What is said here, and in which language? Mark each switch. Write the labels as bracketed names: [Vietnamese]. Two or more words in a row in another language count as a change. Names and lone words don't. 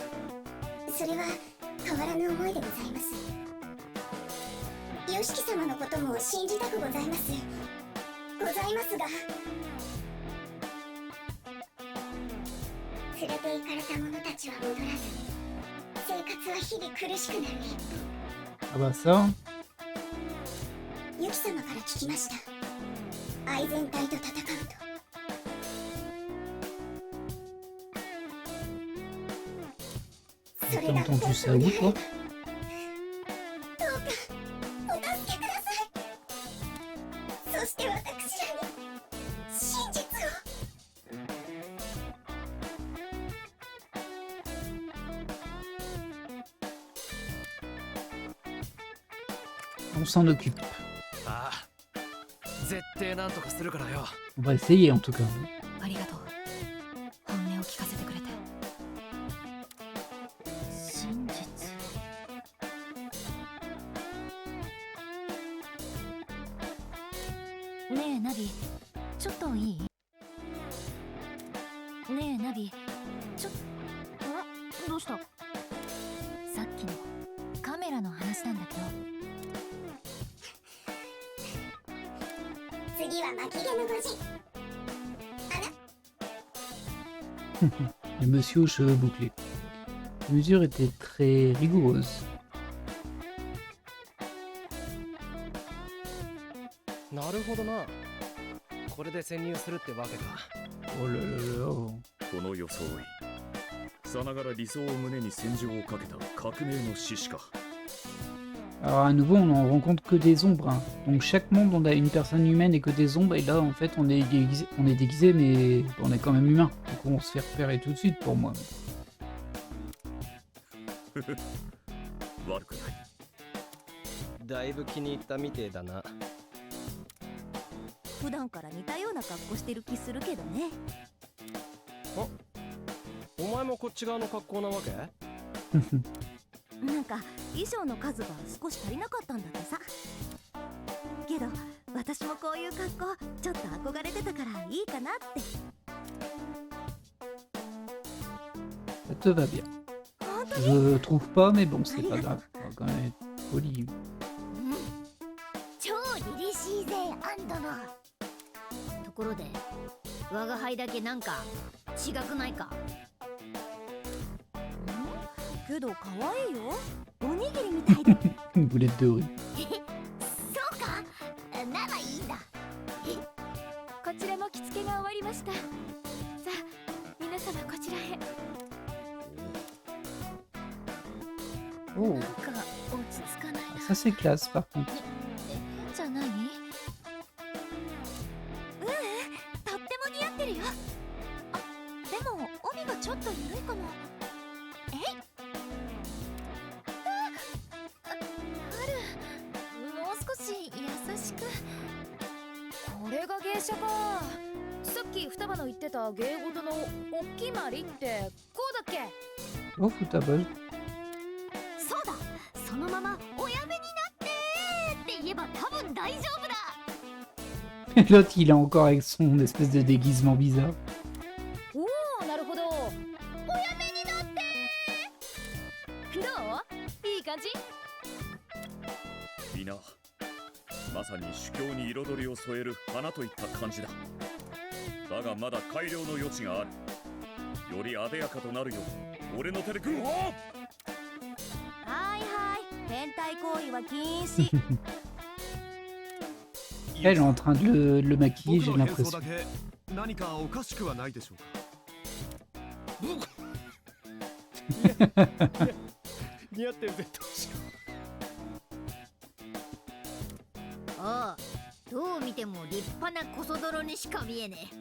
[Japanese] それは変わらぬ思いでございます。YOSHIKI 様のことも信じたくございます。ございますが、連れて行かれた者たちは戻らず、生活は日々苦しくなる一 [French] Ah bah ça. [Japanese] 方。ユキ様から聞きました。愛全体と戦うと。そ [French] T'as [Japanese] れが [French] entendu [Japanese] 本 [French] ça [Japanese] 当 [French] où [Japanese] で [French] toi? [Japanese] どうかお助けください。そして私らに真実を。 [French] On s'en occupe. [Japanese] ああ絶対なんとかするからよ。 [French] On va essayer en tout cas. [Japanese] ありがとう。本音を聞かせてくれて。真実。ねえナビ、ちょっといい？ねえナビ、どうした？さっきのカメラの話なんだけど。次は巻き毛のご人。 [French] Le monsieur aux cheveux bouclés. Les mesures étaient très rigoureuses. [Japanese] なるほどな。これで潜入するってわけか。 [French] Oh là là là. [Japanese] この装いさながら理想を胸に戦場をかけた革命の志士か。 [French] Alors à nouveau, on n'en rencontre que des ombres. Hein. Donc chaque monde, on a une personne humaine et que des ombres. Et là, en fait, on est déguisé, mais on est quand même humain. Donc on se fait repérer tout de suite pour moi. [Japanese] 悪くない。だいぶ気に入ったみてえだな。普段から似たような格好してる気するけどね。お前もこっち側の格好なわけ？なんか衣装の数が少し足りなかったんだってさ。けど私もこういう格好ちょっと憧れてたからいいかなって。 [French] Ça te va bien. Je trouve pas, mais bon, c'est pas grave. On va quand même être poli. [Japanese] 超凛々しいぜアンドの。ところで我が輩だけなんか違くないか？けど可愛いよ。おにぎりみたいで。 [French] Une boulette de riz. [Japanese] そうか。ならいいんだ。こちらも着付けが終わりました。さあ皆様こちらへ。 [French] Oh, [Japanese] なんか落ち着かないな。 [French] ça c'est classe par contre. [Japanese] じゃない？とっても似合ってるよ。あ、でも帯がちょっと緩いかも。えい。もう少し優しく。これが芸者か。さっき双葉の言ってた芸事のおっきまりってこうだっけ？ [French] Oh, foutable. [Japanese] そうだ。そのままおやめになってって言えば多分大丈夫だ。 [French] L'autre, il est encore avec son espèce de déguisement bizarre. [Japanese] おお、なるほど。おやめになって。どう？いい感じ？いいな。まさに主教に彩りを添える花といった感じだ。だがまだ改良の余地がある。より艶やかとなるよう俺の手で組む。はいはい。変態行為は禁止。 [French] Elle est en train de le maquiller, [Japanese] 僕 [French] j'ai [Japanese] の変装 [French] l'impression. [Japanese] だけ何かおかしくはないでしょうか。似合ってるぜトシ。ああ、どう見ても立派なコソ泥にしか見えねえ。